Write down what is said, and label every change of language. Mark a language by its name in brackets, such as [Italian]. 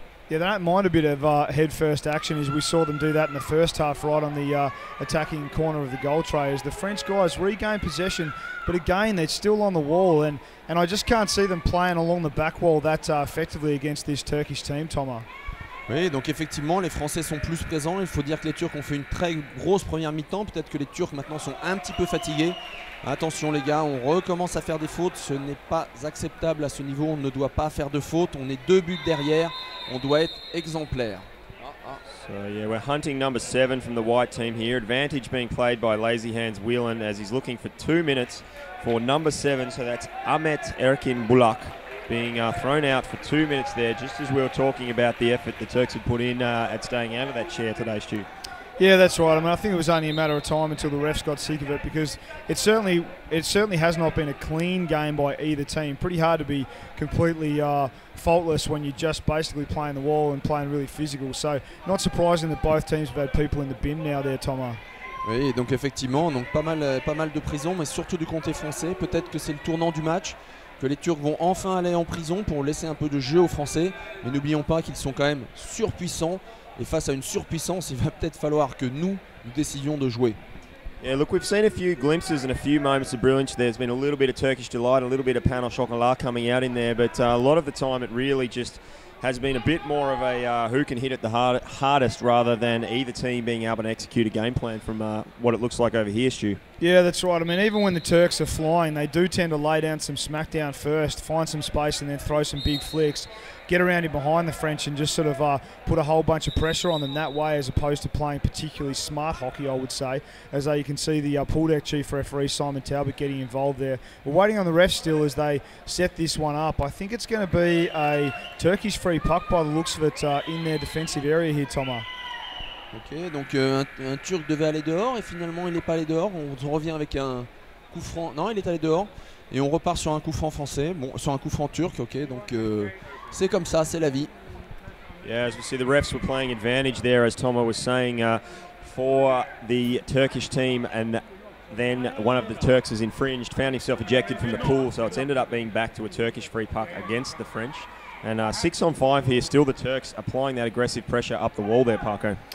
[English] Yeah, they don't mind a bit of head-first action, as we saw them do that in the first half right on the attacking corner of the goal tray, as the French guys regain possession, but again, they're still on the wall, and I just can't see them playing along the back wall that effectively against this Turkish team, Thomas. [French] Oui, donc effectivement, les Français sont plus présents. Il faut dire que les Turcs ont fait une très grosse première mi-temps. Peut-être que les Turcs maintenant sont un petit peu fatigués. Attention les gars, on recommence à faire des fautes. Ce n'est pas acceptable à ce niveau. On ne doit pas faire de fautes. On est 2 buts derrière. On doit être exemplaire. [English] So yeah, we're hunting number 7 from the white team here. Advantage being played by Lazy Hands Whelan as he's looking for 2 minutes for number 7. So that's Ahmet Erkin Bulak being thrown out for 2 minutes there, just as we were talking about the effort the Turks had put in at staying out of that chair today, Stu. Yeah, that's right. I mean, I think it was only a matter of time until the refs got sick of it, because it certainly has not been a clean game by either team. Pretty hard to be completely faultless when you're just basically playing the wall and playing really physical. So not surprising that both teams have had people in the bin now there, Thomas. [French] Oui, donc effectivement, donc pas mal de prison, mais surtout du côté français. Peut-être que c'est le tournant du match, que les Turcs vont enfin aller en prison pour laisser un peu de jeu aux Français. Mais n'oublions pas qu'ils sont quand même surpuissants. Et face à une surpuissance, il va peut-être falloir que nous décidions de jouer. [English] Yeah, look, we've seen a few glimpses and a few moments of brilliance. There's been a little bit of Turkish delight, a little bit of Pano Shokola coming out in there, but a lot of the time it really just has been a bit more of a who can hit it the hardest rather than either team being able to execute a game plan from what it looks like over here, Stu. Yeah, that's right. I mean, even when the Turks are flying, they do tend to lay down some smackdown first, find some space and then throw some big flicks, get around in behind the French and just sort of put a whole bunch of pressure on them that way, as opposed to playing particularly smart hockey, I would say. As you can see the pool deck chief referee, Simon Talbot, getting involved there. We're waiting on the refs still as they set this one up. I think it's going to be a Turkish free puck by the looks of it in their defensive area here, Thomas. [French] Ok, donc un Turc devait aller dehors et finalement il n'est pas allé dehors. On revient avec un coup franc. Non, il est allé dehors et on repart sur un coup franc français. Bon, sur un coup franc turc, ok. Donc c'est comme ça, c'est la vie. [English] Yeah, as we see, the refs were playing advantage there, as Tomo was saying, for the Turkish team, and then one of the Turks has infringed, found himself ejected from the pool, so it's ended up being back to a Turkish free puck against the French. And 6 on 5 here, still the Turks applying that aggressive pressure up the wall there, Parko.